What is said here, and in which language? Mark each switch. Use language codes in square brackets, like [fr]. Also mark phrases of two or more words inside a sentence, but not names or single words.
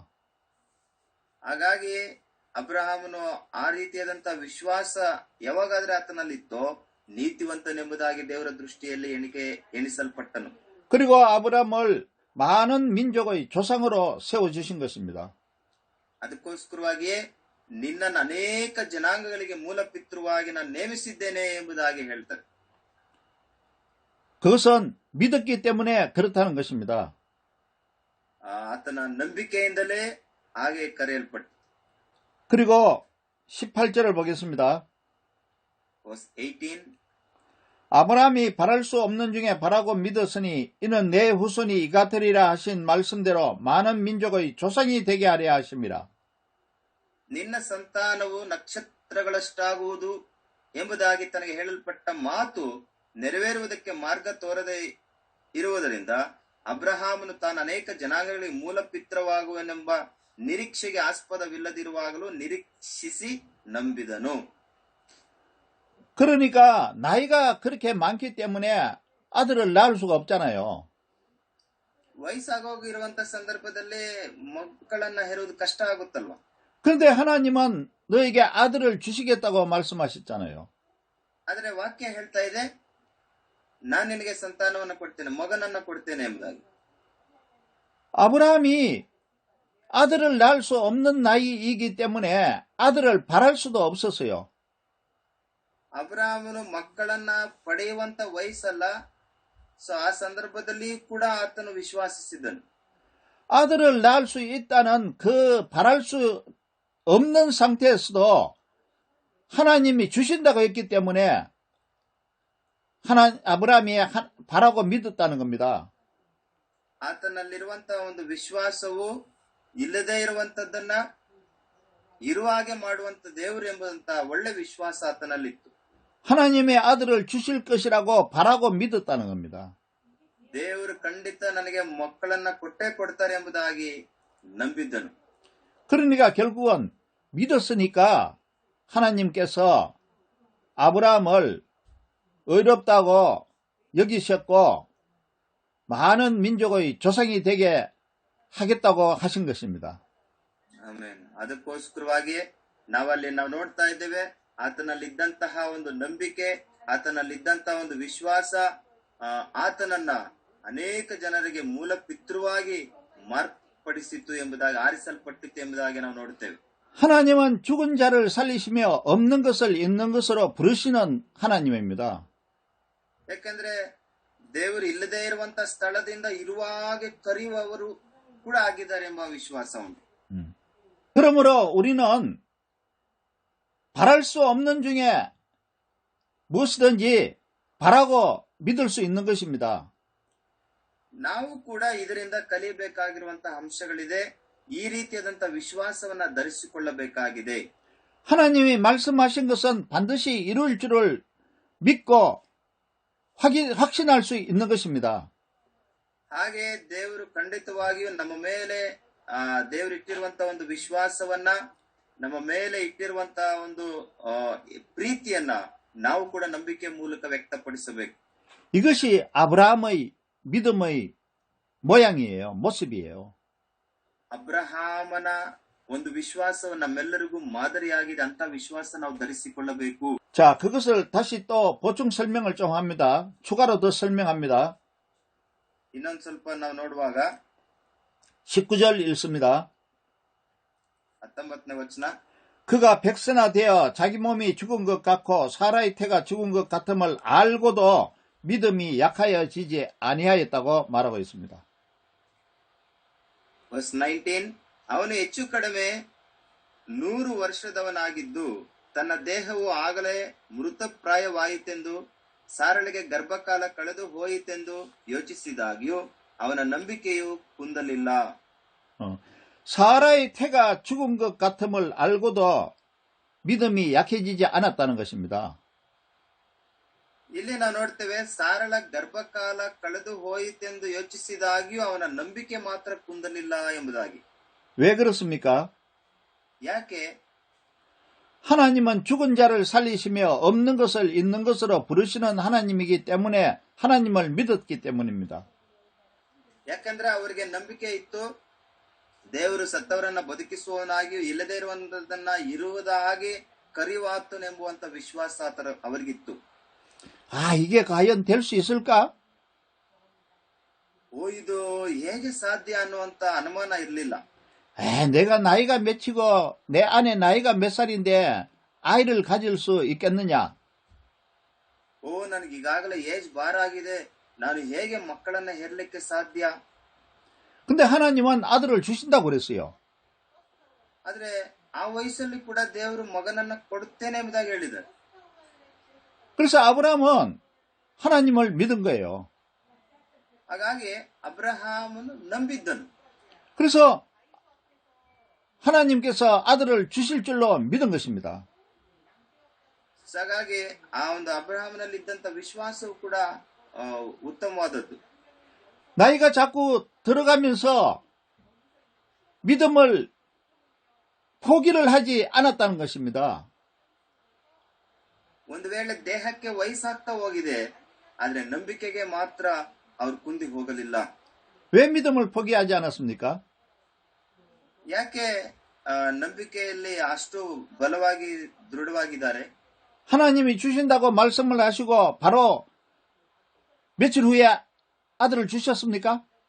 [kn] ಹಾಗಾಗಿ ಅಬ್ರಹಾಮನು ಆ ರೀತಿಯಾದಂತಹ ವಿಶ್ವಾಸ ಯಾವಾಗಾದ್ರೆ ಆತನಲ್ಲಿತ್ತೋ ನೀತಿವಂತನೆಂಬುದಾಗಿ ದೇವರ ದೃಷ್ಟಿಯಲ್ಲಿ ಎಣಿಸಲ್ಪಟ್ಟನು. [ko] 그리고 아브라함을 많은 민족의 조상으로 세워주신 것입니다. [kn] ಅದಕ್ಕೋಸ್ಕರವಾಗಿಯೇ ನಿನ್ನನ್ನು ಅನೇಕ ಜನಾಂಗಗಳಿಗೆ ಮೂಲ ಪಿತೃವಾಗಿ ನಾನು ನೇಮಿಸಿದ್ದೇನೆ ಎಂಬುದಾಗಿ ಹೇಳ್ತಾರೆ. [ko] 그것은 믿었기 때문에 그렇다는 것입니다. [kn] ಆತನ ನಂಬಿಕೆಯಿಂದಲೇ ಹಾಗೆ ಕರೆಯಲ್ಪಟ್ಟ. [ko] 그리고 18절을 보겠습니다. [en] Verse 18. [ko] 아브라함이 바랄 수 없는 중에 바라고 믿었으니 이는 내 후손이 이같으리라 하신 말씀대로 많은 민족의 조상이 되게 하려 하심이라. [kn] ನಿನ್ನ ಸಂತಾನವು ನಕ್ಷತ್ರಗಳಷ್ಟಾಗುವುದು ಎಂಬುದಾಗಿ ತನಗೆ ಹೇಳಲ್ಪಟ್ಟ ಮಾತು ನೆರವೇರುವುದಕ್ಕೆ ಮಾರ್ಗ ತೋರದೆ ಇರುವುದರಿಂದ ಅಬ್ರಹಾಮನು ತಾನು ಅನೇಕ ಜನಾಂಗಗಳಿಗೆ ಮೂಲ ಪಿತ್ರವಾಗುವನೆಂಬ ನಿರೀಕ್ಷೆಗೆ ಆಸ್ಪದವಿಲ್ಲದಿರುವಾಗಲೂ ನಿರೀಕ್ಷಿಸಿ ನಂಬಿದನು. [ko] 그러니까 나이가 그렇게 많기 때문에 아들을 낳을 수가 없잖아요. [kn] ವಯಸ್ಸಾಗೋಗಿರುವಂತ ಸಂದರ್ಭದಲ್ಲಿ ಮಕ್ಕಳನ್ನ ಹೆರುವುದು ಕಷ್ಟ ಆಗುತ್ತಲ್ವಾ. [ko] 그런데 하나님은 너에게 아들을 주시겠다고 말씀하셨잖아요. [kn] ಆದ್ರೆ ವಾಕ್ಯ ಹೇಳ್ತಾ ಇದೆ, ನಾನು ನಿನಗೆ ಸಂತಾನವನ್ನು ಕೊಡ್ತೇನೆ, ಮಗನನ್ನ ಕೊಡ್ತೇನೆ ಎಂಬುದಾಗಿ. [ko] 아브라함이 아들을 낳을 수 없는 나이이기 때문에 아들을 바랄 수도 없었어요. [kn] ಅಬ್ರಹಾಮನು ಮಕ್ಕಳನ್ನ ಪಡೆಯುವಂತ ವಯಸ್ಸಲ್ಲ. ಸೊ ಆ ಸಂದರ್ಭದಲ್ಲಿ ಕೂಡ ಆತನು ವಿಶ್ವಾಸಿಸಿದನು. [ko] 아들을 낳을 수 있다는 그 바랄 수 없는 상태에서도 하나님이 주신다고 했기 때문에 아브라함이 바라고 믿었다는 겁니다. [kn] ಆತನಲ್ಲಿರುವಂತಹ ಒಂದು ವಿಶ್ವಾಸವು ಇಲ್ಲದೆ ಇರುವಂತದ್ದನ್ನ ಇರುವ ಹಾಗೆ ಮಾಡುವಂತ ದೇವರು ಎಂಬಂತಹ ಒಳ್ಳೆ ವಿಶ್ವಾಸ ಆತನಲ್ಲಿತ್ತು. [ko] 하나님의 아들을 주실 것이라고 바라고 믿었다는 겁니다. [kn] ದೇವರು ಖಂಡಿತ ನನಗೆ ಮಕ್ಕಳನ್ನ ಕೊಟ್ಟೇ ಕೊಡ್ತಾರೆ ಎಂಬುದಾಗಿ ನಂಬಿದ್ದನು. [ko] 그러니까 결국은 믿었으니까 하나님께서 아브라함을 의롭다고 여기셨고 많은 민족의 조상이 되게 하겠다고 하신 것입니다. [kn] ಆಮೇನ್. ಅದಕ್ಕೋಸ್ಕರವಾಗಿ ನಾವು ನೋಡ್ತಾ ಇದ್ದೇವೆ, ಆತನಲ್ಲಿದ್ದಂತಹ ಒಂದು ನಂಬಿಕೆ, ಆತನಲ್ಲಿದ್ದಂತಹ ಒಂದು ವಿಶ್ವಾಸ ಆತನನ್ನ ಅನೇಕ ಜನರಿಗೆ ಮೂಲ ಪಿತೃವಾಗಿ ಮಾರ್ಪಡಿಸಿತು ಎಂಬುದಾಗಿ, ಆರಿಸಲ್ಪಟ್ಟಿತು ಎಂಬುದಾಗಿ ನಾವು ನೋಡುತ್ತೇವೆ. [ko] 하나님은 죽은 자를 살리시며 없는 것을 있는 것으로 부르시는 하나님입니다. [kn] ಯಾಕಂದ್ರೆ ದೇವರು ಇಲ್ಲದೆ ಇರುವಂತಹ ಸ್ಥಳದಿಂದ ಇರುವ ಹಾಗೆ ಕರೆಯುವವರು ಕೂಡ ಆಗಿದ್ದಾರೆ ಎಂಬ ವಿಶ್ವಾಸ ಉಂಟು. [ko] 그러므로 우리는 바랄 수 없는 중에 무엇이든지 바라고 믿을 수 있는 것입니다. [kn] ನಾವು ಕೂಡ ಇದರಿಂದ ಕಲಿಯಬೇಕಾಗಿರುವಂತಹ ಅಂಶಗಳಿದೆ. ಈ ರೀತಿಯಾದಂತಹ ವಿಶ್ವಾಸವನ್ನ ಧರಿಸಿಕೊಳ್ಳಬೇಕಾಗಿದೆ. [ko] 하나님이 말씀하신 것은 반드시 이룰 줄을 믿고 확신할 수 있는 것입니다. [kn] ಹಾಗೆ ದೇವರು ಖಂಡಿತವಾಗಿಯೂ ನಮ್ಮ ಮೇಲೆ ದೇವರು ಇಟ್ಟಿರುವಂತಹ ಒಂದು ವಿಶ್ವಾಸವನ್ನ, ನಮ್ಮ ಮೇಲೆ ಇಟ್ಟಿರುವಂತಹ ಒಂದು ಪ್ರೀತಿಯನ್ನ ನಾವು ಕೂಡ ನಂಬಿಕೆ ಮೂಲಕ ವ್ಯಕ್ತಪಡಿಸಬೇಕು. [ko] 이것이 아브라함의 믿음의 모양이에요. 모습이에요. [kn] ಅಬ್ರಹಾಮನ ಒಂದು ವಿಶ್ವಾಸವು ನಮ್ಮೆಲ್ಲರಿಗೂ ಮಾದರಿಯಾಗಿದೆ. ಅಂತ ವಿಶ್ವಾಸ ನಾವು ಧರಿಸಿಕೊಳ್ಳಬೇಕು. [ko] 자, 그것을 다시 또 보충 설명을 좀 합니다. 추가로 더 설명합니다. [kn] ಇನ್ನೊಂದು ಸ್ವಲ್ಪ ನಾವು ನೋಡುವಾಗ [ko] 19절 읽습니다. [kn] 19ನೇ ವಚನ. [ko] 그가 백세나되어 자기 몸이 죽은 것 같고 사라의 태가 죽은 것 같음을 알고도 믿음이 약하여지지 아니하였다고 말하고 있습니다. [en] Verse 19. [kn] ಅವನು ಹೆಚ್ಚು ಕಡಿಮೆ 100 ವರ್ಷದವನಾಗಿದ್ದು ತನ್ನ ದೇಹವು ಆಗಲೇ ಮೃತಪ್ರಾಯವಾಯಿತೆಂದು ಸಾರಳಿಗೆ ಗರ್ಭಕಾಲ ಕಳೆದು ಹೋಯಿತೆಂದು ಯೋಚಿಸಿದಾಗ್ಯೂ ಅವನ ನಂಬಿಕೆಯು ಕುಂದಲಿಲ್ಲ. [ko] 사라의 태가 죽은 것 같음을 알고도 믿음이 약해지지 않았다는 것입니다. [kn] ಇಲ್ಲಿ ನಾವು ನೋಡ್ತೇವೆ ಸಾರಳ ಗರ್ಭಕಾಲ ಕಳೆದು ಹೋಯಿತೆಂದು ಯೋಚಿಸಿದಾಗ್ಯೂ ಅವನ ನಂಬಿಕೆ ಮಾತ್ರ ಕುಂದಲಿಲ್ಲ ಎಂಬುದಾಗಿ. [ko] 왜 그렇습니까? [kn] ಯಾಕೆ? [ko] 하나님은 죽은 자를 살리시며 없는 것을 있는 것으로 부르시는 하나님이기 때문에 하나님을 믿었기 때문입니다. [kn] ಯಾಕಂದ್ರೆ ಅವರಿಗೆ ನಂಬಿಕೆ ಇತ್ತು, ದೇವರು ಸತ್ತವರನ್ನ ಬದುಕಿಸುವವನಾಗಿಯೂ ಇಲ್ಲದೆ ಇರುವಂತದನ್ನ ಇರುವುದಾಗಿ ಕರೆಯುವಾತನೆಂಬುವಂತ ವಿಶ್ವಾಸ ಅವರಿಗಿತ್ತು. [ko] 이게 과연 될 수 있을까? [kn] ಇದು ಹೇಗೆ ಸಾಧ್ಯ ಅನ್ನುವಂತ ಅನುಮಾನ ಇರಲಿಲ್ಲ. [ko] 내가 나이가 몇이고 내 아내 나이가 몇 살인데 아이를 가질 수 있겠느냐? [kn] ನನಗೆ ಈಗಾಗಲೇ [en] age bar [kn] ಆಗಿದೆ, ನಾನು ಹೇಗೆ ಮಕ್ಕಳನ್ನ ಹೆರ್ಲಿಕ್ಕೆ ಸಾಧ್ಯ? [ko] 근데 하나님은 아들을 주신다고 그랬어요. [kn] ಆದ್ರೆ ಆ ವಯಸ್ಸಲ್ಲಿ ಕೂಡ ದೇವರು ಮಗನನ್ನ ಕೊಡುತ್ತೇನೆ ಎಂಬುದಾಗಿ ಹೇಳಿದ್ದಾರೆ. [ko] 그래서 아브라함은 하나님을 믿은 거예요. [kn] ಹಾಗಾಗಿ ಅಬ್ರಹಾಮನು ನಂಬಿದ್ದನು. [ko] 그래서 하나님께서 아들을 주실 줄로 믿은 것입니다. [kn] ಹಾಗಾಗಿ ಆ ಒಂದು ಅಬ್ರಹಾಮನಲ್ಲಿ ಇದ್ದಂತ ವಿಶ್ವಾಸವು ಕೂಡ ಉತ್ತಮವಾದದ್ದು. [ko] 나이가 자꾸 들어가면서 믿음을 포기를 하지 않았다는 것입니다. [kn] ಒಂದು ವೇಳೆ ದೇಹಕ್ಕೆ ವಯಸ್ಸಾಗ್ತಾ ಹೋಗಿದೆ, ಆದ್ರೆ ನಂಬಿಕೆಗೆ ಮಾತ್ರ ಅವರು ಕುಂದಿ ಹೋಗಲಿಲ್ಲ. [ko] 왜 믿음을 포기하지 않았습니까? [kn] ಯಾಕೆ ನಂಬಿಕೆಯಲ್ಲಿ ಅಷ್ಟು ಬಲವಾಗಿ ದೃಢವಾಗಿದ್ದಾರೆ? [ko] 하나님이 주신다고 말씀을 하시고 바로 며칠 후에 아들을 주셨습니까?